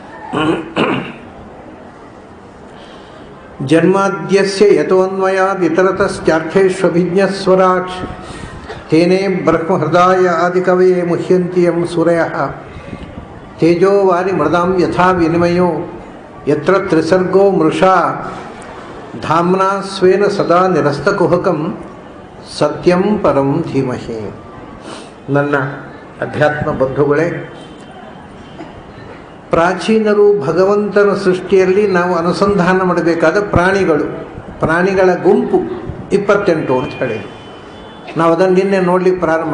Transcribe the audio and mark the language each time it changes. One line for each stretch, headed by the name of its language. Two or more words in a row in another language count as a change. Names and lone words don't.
Sanskrit: जन्माद्यस्य यतोऽन्वयाद् इतरतश्चार्थेष्वभिज्ञस्वराट् तेने ब्रह्महृदाय आदिकवये मुह्यन्ति यं सूरयः तेजो वारिमृदां यथा विनिमयो यत्र त्रिसर्गो मृषा धाम्ना स्वेन सदा निरस्तकुहकं सत्यं परं धीमहि।
Kannada: ನನ್ನ ಅಧ್ಯಾತ್ಮ ಬಂಧುಗಳೇ, ಪ್ರಾಚೀನರು ಭಗವಂತನ ಸೃಷ್ಟಿಯಲ್ಲಿ ನಾವು ಅನುಸಂಧಾನ ಮಾಡಬೇಕಾದ ಪ್ರಾಣಿಗಳ ಗುಂಪು 28 ಅಂತ ಹೇಳಿದರು. ನಾವು ಅದನ್ನು ನಿನ್ನೆ ನೋಡಲಿಕ್ಕೆ ಪ್ರಾರಂಭ.